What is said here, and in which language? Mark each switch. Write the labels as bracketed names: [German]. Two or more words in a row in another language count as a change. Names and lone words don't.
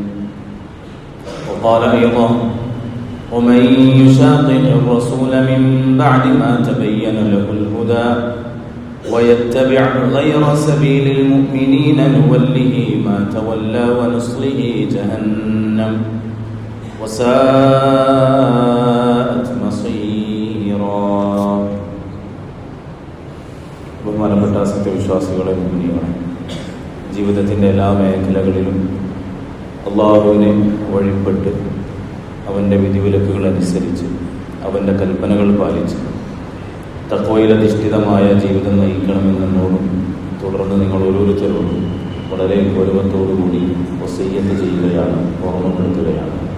[Arabic] وقال أيضا ومن يشاقق الرسول من بعد ما تبين له الهدى ويتبع غير سبيل المؤمنين نوله ما تولى ونصله جهنم وساءت مصيرا. [Malayalam] ബഹുമാനപ്പെട്ട സത്യവിശ്വാസികളെ, മുഅ്മിനീങ്ങളെ, ജീവിതത്തിൻ്റെ എല്ലാ മേഖലകളിലും അള്ളാഹുവിനെ വഴിപ്പെട്ട് അവൻ്റെ വിധിവിലക്കുകൾ അനുസരിച്ച് അവൻ്റെ കൽപ്പനകൾ പാലിച്ച് തഖ്വയിലധിഷ്ഠിതമായ ജീവിതം നയിക്കണമെന്നോടും തുടർന്ന് നിങ്ങൾ ഓരോരുത്തരോടും വളരെ ഗൗരവത്തോടുകൂടി വസിയ്യത്ത് ചെയ്യുകയാണ്, ഓർമ്മപ്പെടുത്തുകയാണ്.